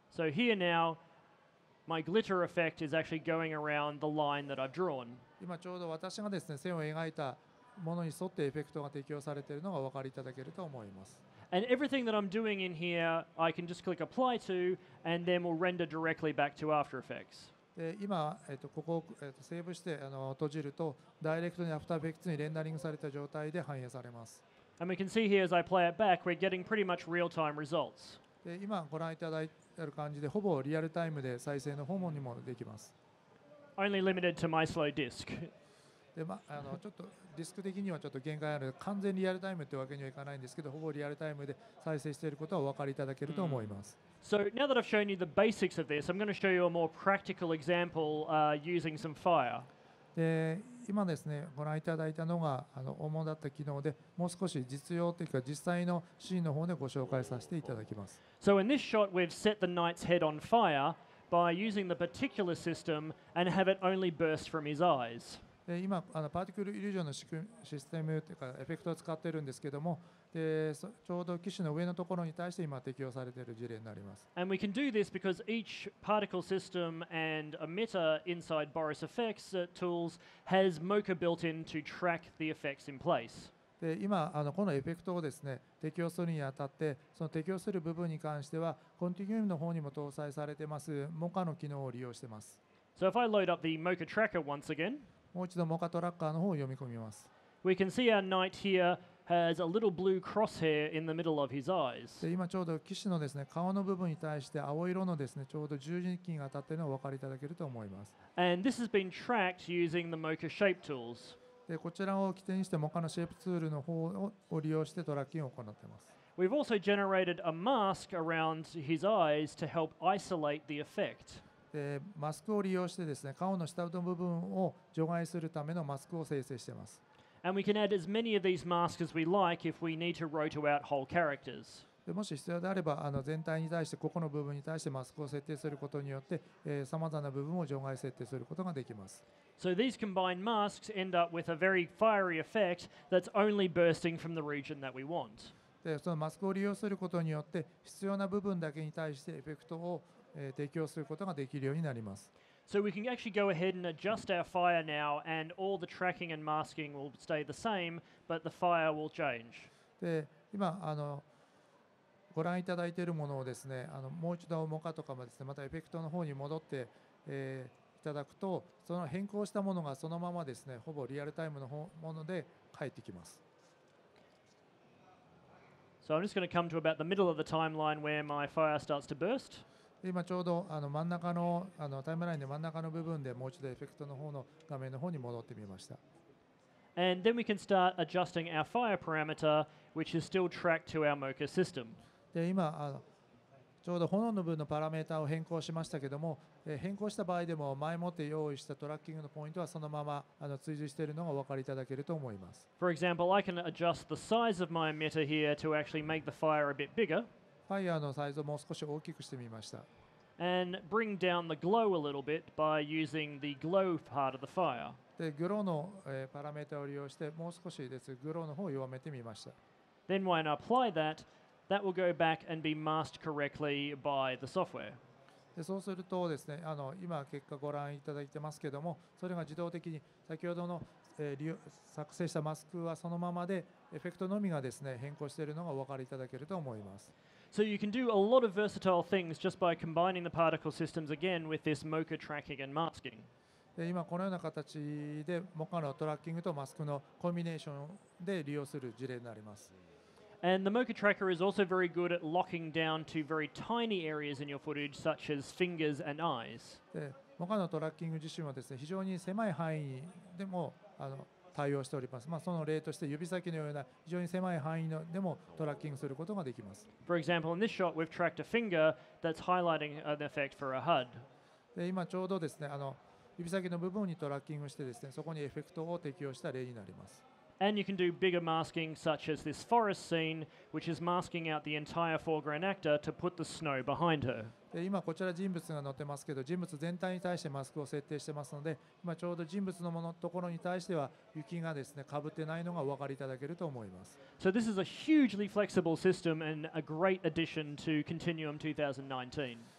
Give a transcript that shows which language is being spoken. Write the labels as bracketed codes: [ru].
[en] So here now, my glitter effect is actually going around the line that I've drawn. [ja] 今ちょうど私がですね線を描いたものに沿ってエフェクトが適用されているのがお分かりいただけると思います。 [en] And everything that I'm doing in here, I can just click apply to, and then we'll render directly back to After Effects. [ja] で今、ここを、セーブして閉じるとダイレクトにアフターエフェクツにレンダリングされた状態で反映されます。 [en] And we can see here as I play it back, we're getting pretty much real-time results. [ja] で今ご覧いただいている感じでほぼリアルタイムで再生の方もにもできます。 [en] Only limited to my slow disk. [ja] でちょっとディスク的にはちょっと限界ある完全リアルタイムってわけにはいかないんですけどほぼリアルタイムで再生していることはお分かりいただけると思います。 [en] So now that I've shown you the basics of this, I'm going to show you a more practical example using some fire. [ja] で今ですねご覧いただいたのが主だった機能でもう少し実用というか実際のシーンの方でご紹介させていただきます。 [en] So in this shot, we've set the knight's head on fire by using the particular system and have it only burst from his eyes. [ja] で今パーティクルイリュージョンのシステムというかエフェクトを使っているんですけどもでちょうど機種の上のところに対して今適用されている事例になります。 [en] And we can do this because each particle system and emitter inside Boris Effects tools has Mocha built in to track the effects in place. [ja] で今このエフェクトをですね適用するにあたってその適用する部分に関してはコンティニュームの方にも搭載されてますモカの機能を利用しています。 [en] So if I load up the Mocha tracker once again, [ja] もう一度モカトラッカーの方を読み込みます。 [en] we can see our knight here has a little blue crosshair in the middle of his eyes. [ja] で今ちょうど機種のですね顔の部分に対して青色のですねちょうど十字キーが当たっているのをお分かりいただけると思います。 [en] And this has been tracked using the Mocha shape tools. [ja] でこちらを起点にしてモカのシェイプツールの方を利用してトラッキングを行っています。 [en] We've also generated a mask around his eyes to help isolate the effect. [ja] でマスクを利用してですね顔の下の部分を除外するためのマスクを生成しています。 [en] And we can add as many of these masks as we like if we need to roto out whole characters. [ja] でもし必要であれば全体に対して個々の部分に対してマスクを設定することによってさまざまな部分を除外設定することができます。 [en] So these combined masks end up with a very fiery effect that's only bursting from the region that we want. [ja] でそのマスクを利用することによって必要な部分だけに対してエフェクトを提供することができるようになります。 [en] So we can actually go ahead and adjust our fire now, and all the tracking and masking will stay the same, but the fire will change. [ja] で今ご覧いただいているものをですねもう一度モカとかもですねまたエフェクトの方に戻って、いただくとその変更したものがそのままですねほぼリアルタイムのもので返ってきます。 [en] So I'm just going to come to about the middle of the timeline where my fire starts to burst. [ja] 今ちょうど真ん中のタイムラインで真ん中の部分でもう一度エフェクトの方の画面の方に戻ってみました。 [en] And then we can start adjusting our fire parameter, which is still tracked to our Mocha system. [ja] で今ちょうど炎の部分のパラメータを変更しましたけども変更した場合でも前もって用意したトラッキングのポイントはそのまま追随しているのがお分かりいただけると思います。 [en] For example, I can adjust the size of my emitter here to actually make the fire a bit bigger. [ja] ファイヤーのサイズをもう少し大きくしてみました。 [en] And bring down the glow a little bit by using the glow part of the fire. [ja] でグローのパラメータを利用してもう少しですグローの方を弱めてみました。 [en] Then when I apply that, that will go back and be masked correctly by the software. [ja] でそうするとですね今結果ご覧いただいてますけどもそれが自動的に先ほどの、作成したマスクはそのままでエフェクトのみがですね変更しているのがお分かりいただけると思います。 [en] So you can do a lot of versatile things just by combining the particle systems again with this Mocha tracking and masking. [ja] 今このような形でモカのトラッキングとマスクのコンビネーションで利用する事例になります。 [en] And the Mocha tracker is also very good at locking down to very tiny areas in your footage, such as fingers and eyes. [ja] でモカのトラッキング自身はですね、非常に狭い範囲でも対応しております。その例として指先のような非常に狭い範囲でもトラッキングすることができます。 [en] For example, in this shot, we've tracked a finger that's highlighting an effect for a HUD. [ja] で今ちょうどですね、指先の部分にトラッキングしてですね、そこにエフェクトを適用した例になります。 [en] And you can do bigger masking, such as this forest scene, which is masking out the entire foreground actor to put the snow behind her. [ja] で今こちら人物が載ってますけど、人物全体に対してマスクを設定してますので、今ちょうど人物のところに対しては雪がですね、かぶってないのがお分かりいただけると思います。 [en] So this is a hugely flexible system and a great addition to Continuum 2019.